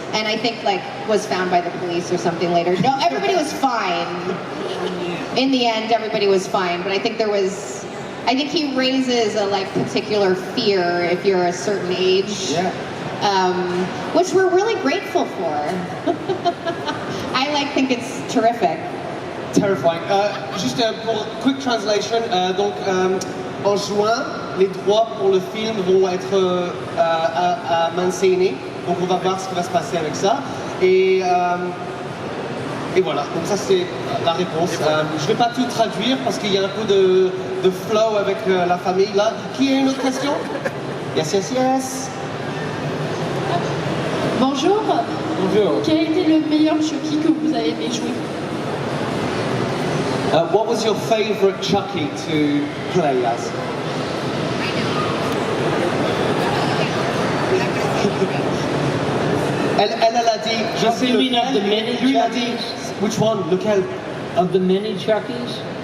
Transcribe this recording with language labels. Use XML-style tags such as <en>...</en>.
<en>And I think was found by the police or something later. No, everybody was fine. In the end, everybody was fine. But I think he raises a particular fear if you're a certain age. Yeah. Which we're really grateful for. I think it's terrific. Terrifying.</en> <fr>Juste pour</fr> <en>quick translation,</en> <fr>donc en juin, les droits pour le film vont être à Mancini, donc on va voir ce qui va se passer avec ça. Et voilà, donc ça c'est la réponse. Je vais pas tout traduire parce qu'il y a un peu de flow avec la famille là. Qui a une autre question?</fr> <en>Yes.</en> <fr>Bonjour. Bonjour. Quel a été le meilleur Chucky que vous avez aimé jouer?</fr> <en>What was your favorite Chucky to play as?</en> <fr>Elle a dit, je sais</fr> <en>You mean of the many</en> <fr>lui a dit,</fr> <en>Chuckies? which one,</en> <fr>lequel?</fr> <en>Of the many Chuckies?</en>